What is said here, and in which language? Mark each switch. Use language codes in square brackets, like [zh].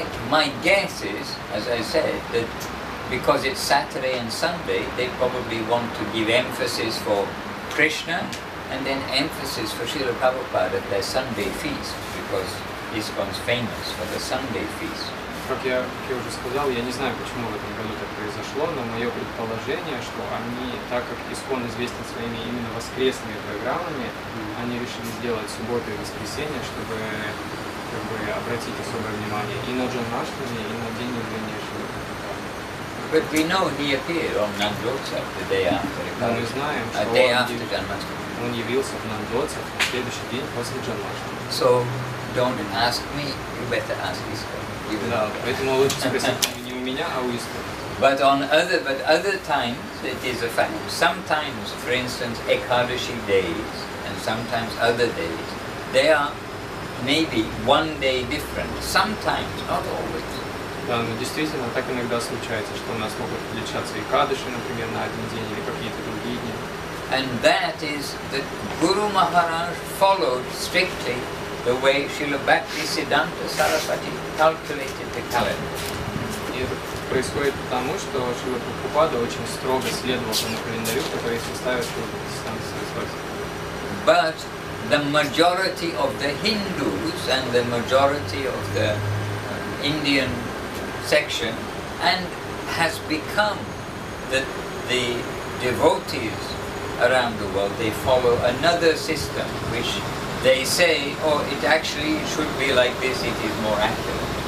[en] My guess is, as I said, that because it's Saturday and Sunday, they probably want to give emphasis for Krishna and then emphasis for Srila Prabhupada at their Sunday feast, because ISKCON's famous for the Sunday feast. [ru] Как я уже сказал, я не знаю, почему в этом году так произошло, но мое предположение, что они, так как ISKCON известен своими именно воскресными программами, они решили сделать субботу и воскресенье, чтобы обратить особое внимание и на Джанмаштами, и на День Явления Шрила. [en] But we know he appeared on Nandotsav the day after. [ru] Мы знаем, что [en] day after Janmashtami. [ru] Он явился в Нандотсав на следующий день после Джанмаштами. [en] So don't ask me, you better ask ISKCON. [ru] Да, поэтому лучше спросить не у меня, а у ISKCON. [en] But other times it is a fact. Sometimes, for instance, Ekadashi days and sometimes other days, they are maybe one day different. Sometimes, not always. [ru] Да, но действительно так иногда случается, что у нас могут отличаться и кадыши, например, на один день или какие-то другие дни. [en] And that is that Guru Maharaj followed strictly the way Srila Bhaktivadanta Saraswati calculated the calendar. [ru] И это происходит потому, что Шрила Прабхупада очень строго следовал тому календарю, который составил Шрила Бхактиведанты Сарасвати. [en] But the majority of the Hindus and the majority of the Indian section and has become that the devotees around the world, they follow another system which they say, oh, it actually should be like this, it is more accurate.